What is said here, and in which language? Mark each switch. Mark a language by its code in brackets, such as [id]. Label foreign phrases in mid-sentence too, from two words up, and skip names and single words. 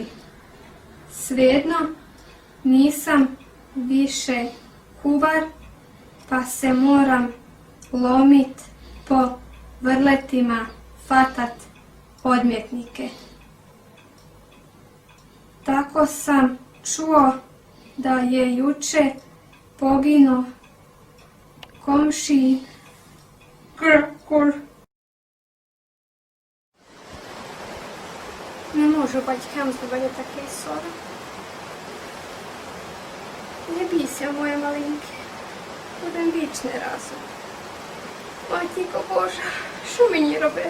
[bs] Svejedno nisam više kuvar, pa se moram lomit po vrletima, fatat odmjetnike. Tako sam čuo da je juče poginuo komšiji Кракур. [uk] Не можу батькам зробити такий сором. Не бійся, моє маленьке. Будемо вічні разом. Матінко Божа, що мені робити?